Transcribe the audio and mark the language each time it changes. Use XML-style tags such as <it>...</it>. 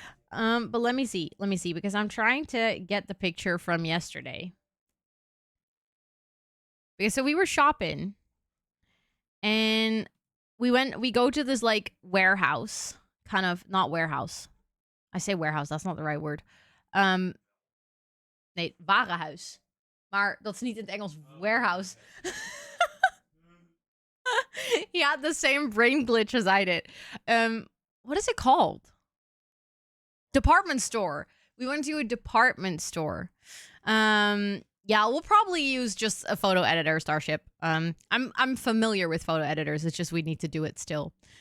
<en>But let me see because I'm trying to get the picture from yesterday. Okay, so we were shopping and we go to this like warehouse, kind of not warehouse. I say warehouse, that's not the right word.</en> <nl>Nee, warenhuis. Maar dat is niet in het Engels warehouse.</nl> <en>He had the same brain glitch as I did. What is it called? Department store. We went to a department store. Yeah, we'll probably use just a photo editor, Starship. I'm familiar with photo editors. It's just we need to do it still.</en>